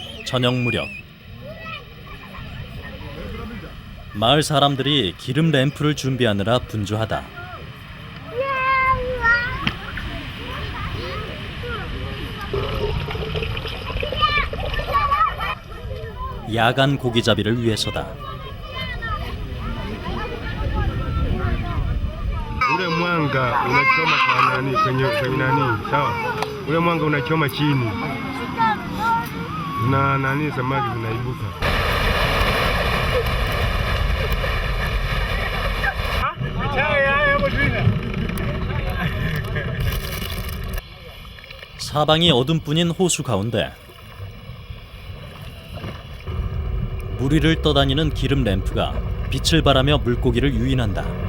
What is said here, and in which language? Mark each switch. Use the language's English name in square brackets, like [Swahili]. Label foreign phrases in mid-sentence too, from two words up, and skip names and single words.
[Korean] 저녁 무렵 마을 사람들이 기름 램프를 준비하느라 분주하다. 야간 고기잡이를 위해서다. [Swahili] Ule mwanga unachoma kwa nani kwenye nani, sawa? Ule mwanga unachoma chini na nani, samaki zinaibuka. [Korean] 사방이 어둠뿐인 호수 가운데 물 위를 떠다니는 기름 램프가 빛을 발하며 물고기를 유인한다.